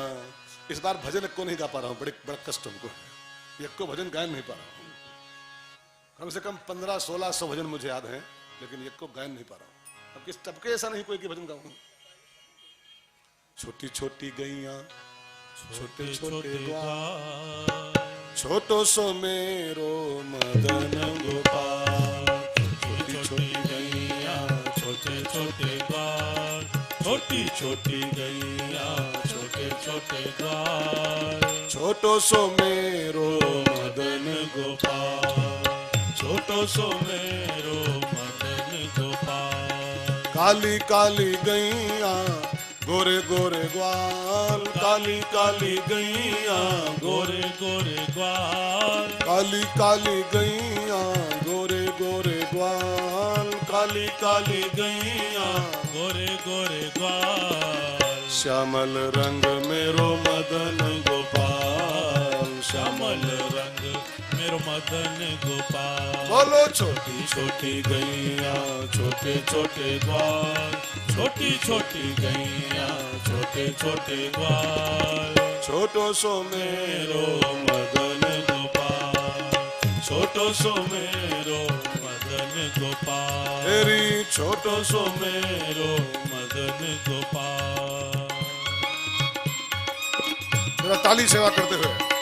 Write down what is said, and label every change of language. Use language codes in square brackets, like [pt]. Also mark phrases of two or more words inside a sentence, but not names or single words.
[hi] इस बार भजन को नहीं गा पा रहा हूं, बड़ा कष्ट हमको, एक को भजन गायन नहीं पा रहा हूं। कम से कम 1500-1600 भजन मुझे याद हैं, लेकिन एक को गायन नहीं पा रहा हूं। अब किस टपके ऐसा नहीं कोई कि भजन गाऊं। [bra] छोटी छोटी गैया, छोटे छोटे ग्वाल, छोटो सो मेरो मदन गोपाल। छोटी छोटी गैया, छोटे छोटे ग्वाल, छोटी छोटी गैया, छोटे छोटे ग्वाल। छोटो सो मेरो मदन गोपाल, छोटो सो मेरो मदन गोपाल। काली काली गैया, गोरे गोरे ग्वाल, काली काली गैया, गोरे गोरे ग्वाल। काली काली गैया, गोरे गोरे ग्वाल, काली काली गैया, गोरे गोरे ग्वाल। श्यामल रंग मेरो मदन गोपाल, श्यामल रंग मेरो मदन गोपाल। [hi] बोलो [bra] छोटी छोटी गैया, छोटे छोटे ग्वाल, छोटी छोटी गैया, छोटे छोटे ग्वाल। छोटो सो मेरो मदन गोपाल, छोटो सो मेरो मदन गोपाल। मेरी छोटो सो मेरो मदन गोपाल। [hi] मेरा ताली सेवा करते हुए